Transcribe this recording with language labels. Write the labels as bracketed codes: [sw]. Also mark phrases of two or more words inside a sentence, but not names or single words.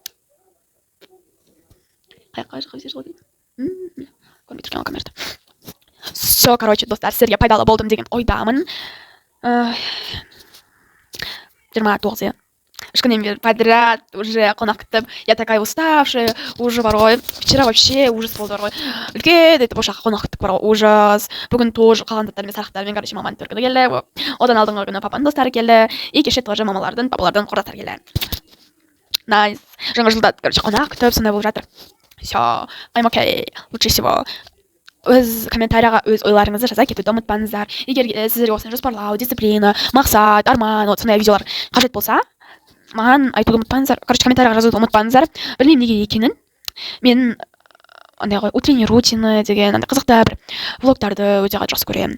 [kk] Қай жаққа жығып жүрсіз ғой? Көрмей тұрған камерада. [ru] Все, короче, [kk] достар, сіздерге пайдалы болдым деген ойдамын. 29 иә. 3 күннен бері [ru] подряд уже [kk] қонақ күтіп. [ru] Я такая уставшая, уже порой. Вчера вообще ужас болды порой. [kk] Үлкен етіп ошаққа қонақ күттік [ru] порой, ужас. [kk] Бүгін тоже қалған заттармен, сарықтармен, короче, маманың төркіні келді. Одан алдыңғы күні папаның достары келді. И кеше тоже мамалардың, папалардың құрдастары келді. [en] Найс. [kk] Жаңа жылда, короче, қонақ күтіп, сондай болып жатыр. [ru] Все, [en] I'm okay. [ru] Лучше всего. [kk] Өз комментарияға өз ойларыңызды жаза кетуді ұмытпаңыздар. Егер сіздерге осындай жоспарлау, дисциплина, мақсат, арман, вот сондай видеолар қажет болса, маған айтуды ұмытпаңыздар. Короче, комментарияға жазуды ұмытпаңыздар. Білмеймін неге екенін. Мен андай ғой, [ru] утренний рутина [kk] деген андай қызықты бір влогтарды өте қатты жақсы көремін.